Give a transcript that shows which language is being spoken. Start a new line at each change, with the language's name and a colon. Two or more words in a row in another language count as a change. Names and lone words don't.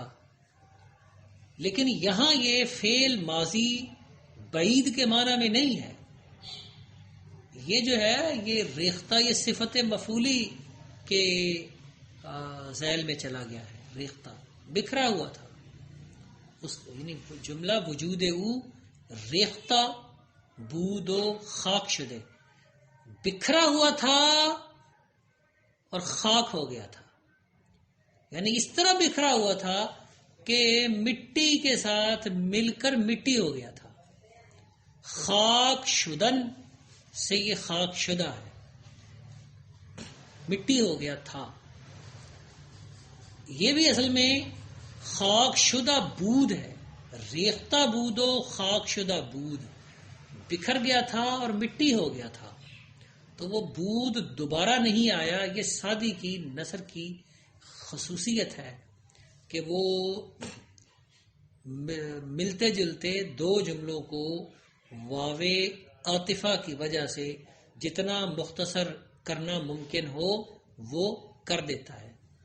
Urdu: لیکن یہاں یہ فعل ماضی بعید کے معنی میں نہیں ہے. یہ جو ہے یہ ریختہ، یہ صفت مفعولی کے ذیل میں چلا گیا ہے. ریختہ بکھرا ہوا تھا، یعنی
Persian: جملہ وجود او ریختہ بود و خاک شدے،
Urdu: بکھرا ہوا تھا اور خاک ہو گیا تھا. یعنی اس طرح بکھرا ہوا تھا کہ مٹی کے ساتھ مل کر مٹی ہو گیا تھا.
Persian: خاک شدن
Urdu: سے یہ
Persian: خاک شدہ
Urdu: ہے، مٹی ہو گیا تھا. یہ بھی اصل میں
Persian: خاک شدہ بود
Urdu: ہے.
Persian: ریختہ بود و خاک شدہ بود،
Urdu: بکھر گیا تھا اور مٹی ہو گیا تھا. تو وہ بود دوبارہ نہیں آیا. یہ سادی کی نثر کی خصوصیت ہے کہ وہ ملتے جلتے دو جملوں کو واو عاطفہ کی وجہ سے جتنا مختصر کرنا ممکن ہو وہ کر دیتا ہے.